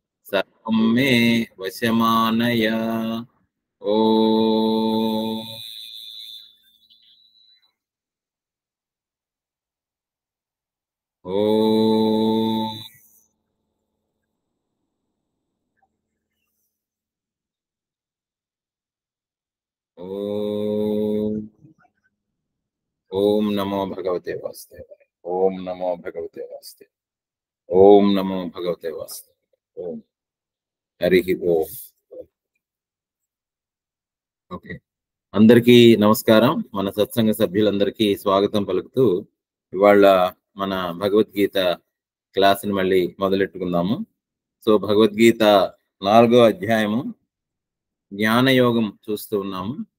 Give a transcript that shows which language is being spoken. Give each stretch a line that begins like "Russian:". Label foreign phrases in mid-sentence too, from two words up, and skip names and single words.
Sanskrit: सर्वं मे वशमानय। ఓం ఓం ఓం ఓం నమో భగవతే వాసుదేవాయ. ఓం నమో భగవతే వాసుదేవాయ. ఓం నమో భగవతే వాసుదేవాయ.
Telugu: ఓం హరి ఓం. ఓకే, అందరికీ నమస్కారం. మన సత్సంగ సభ్యులందరికీ స్వాగతం పలుకుతూ ఇవాళ మన భగవద్గీత క్లాసుని మళ్ళీ మొదలెట్టుకుందాము. సో భగవద్గీత 4వ అధ్యాయము జ్ఞానయోగం చూస్తూ ఉన్నాము.